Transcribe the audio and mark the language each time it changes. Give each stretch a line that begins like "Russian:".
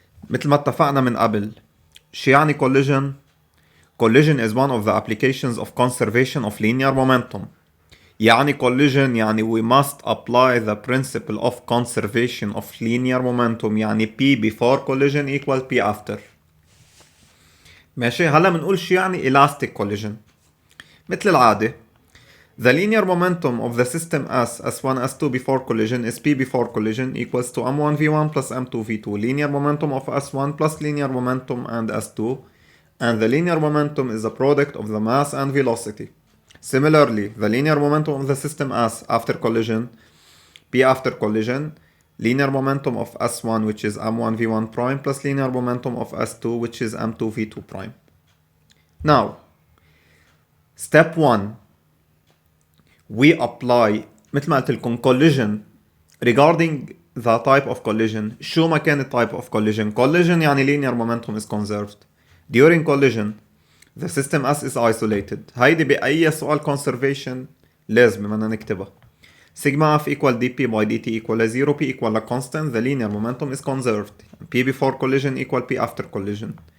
Arabic: مثل ما اتفقنا من قبل، شو يعني
English: collision؟ Collision is one of the applications of conservation of linear momentum. يعني collision يعني we must apply the principle of conservation of linear momentum، يعني P before collision equal P after.
Arabic: ماشي، هلا بنقول شو يعني
English: elastic collision.
Arabic: مثل العادة
English: the linear momentum of the system S1 S2 before collision is P before collision equals to M1 V1 plus M2 V2. Linear momentum of S1 plus linear momentum and S2, and the linear momentum is the product of the mass and velocity. Similarly, the linear momentum of the system S after collision, P after collision, linear momentum of S1 which is M1 V1 prime plus linear momentum of S2 which is M2 V2 prime. Now, step 1, we apply
Arabic: مثل ما قلت لكم
English: collision regarding the type of collision.
Arabic: شو ما كان
English: type of collision. Collision يعني linear momentum is conserved. During collision the system S is isolated.
Arabic: هيدي بأي سؤال conservation لازم بدنا نكتبها.
English: Sigma F equal dp by dt equal 0, p equal a constant, the linear momentum is conserved. P before collision equal P after collision.